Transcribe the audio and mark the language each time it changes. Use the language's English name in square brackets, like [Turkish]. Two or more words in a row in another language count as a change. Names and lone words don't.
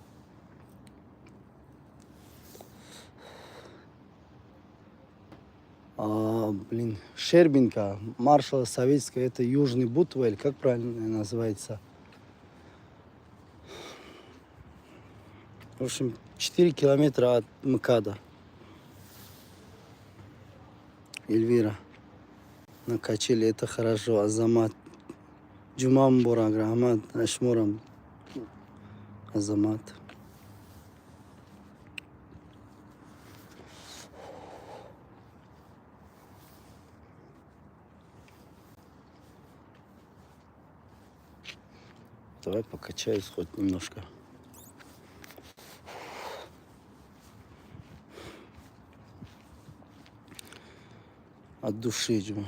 [Russian] Щербинка, маршала Советская, это Южный Бутвель, как правильно называется? В общем, 4 километра от МКАДа. Эльвира. На качели это хорошо. Азамат. Джумам Бурагра. Ахмад Ашмурам. Азамат. Давай покачаюсь хоть немножко. От души, Джума.